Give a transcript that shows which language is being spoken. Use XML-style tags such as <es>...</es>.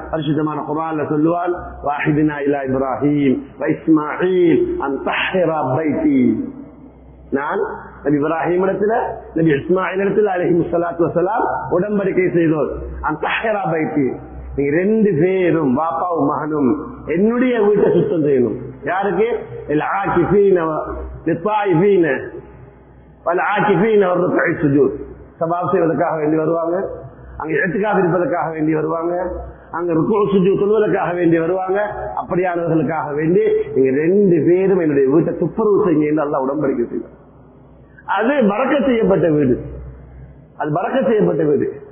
<ta>பரிசுத்தமான குர்ஆன்ல சொல்லுவான்,</ta> <ar>வாஹிதுனா இலா இப்ராஹீம் வ இஸ்மாஈல் அன் தஹ்ஹிர பைத்தி.</ar> <ta>நான் நபி இப்ராஹிம் இடத்துல நபி இஸ்மாயில் இடத்துல அலைஹிஸ்ஸலாத்து வஸலாம் உடன்படிக்கை செய்தோம்.</ta> <ar>அன் தஹ்ஹிர பைத்தி,</ar> <ta>நீங்க 2 பேரும் பாப்பாவும் மகனும் என்னுடைய வீட்டை சுத்தம் செய்யணும். யாருக்கு?</ta> <ar>العاكفين للطائفين والعاكفين والركع السجود.</ar> <ta>சவாப் செய்வதற்காக வேண்டி வருவாங்க, அங்க இஅ்திகாஃப் இருப்பதற்காக வேண்டி வருவாங்க, அங்க ருக்கு சுஜூத் தொழுவதற்காக வேண்டி வருவாங்க. அப்படியானவர்களுக்காக வேண்டி நீங்க 2 பேரும் என்னுடைய வீட்டை துப்புரவு செய்யுங்க என்று அல்லாஹ் உடன்படிக்கை செய்தார். அது பரக்கத் செய்யப்பட்ட வீடு, அது பரக்கத் செய்யப்பட்ட வீடு.</ta>